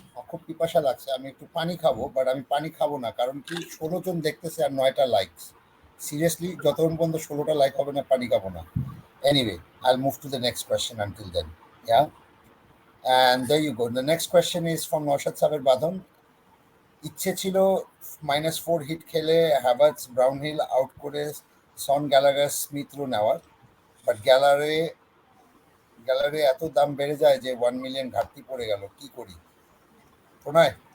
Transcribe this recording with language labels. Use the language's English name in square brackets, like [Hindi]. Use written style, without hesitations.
[Bangla] খুব পিপাসা লাগছে, আমি একটু পানি খাবো, বাট আমি পানি খাবো না কারণ কি 16 জন দেখতেছে আর 9টা লাইকস। সিরিয়াসলি যতক্ষণ পর্যন্ত 16টা লাইক হবে না পানি খাবো না। [English] Anyway, I'll move to the next question until then. Yeah. And there you go. The next question is from Naushad Saber Badon. [Bangla] ইচ্ছে ছিল -4 হিট খেলে হ্যাভার্টস, ব্রাউনহিল আউট করে সন, গ্যালাগার, স্মিথ রো নেওয়ার, বাট গ্যালারে এত দাম বেড়ে যায় যে 1 মিলিয়ন ঘাটতি পড়ে গেল, কি করি প্রণয়?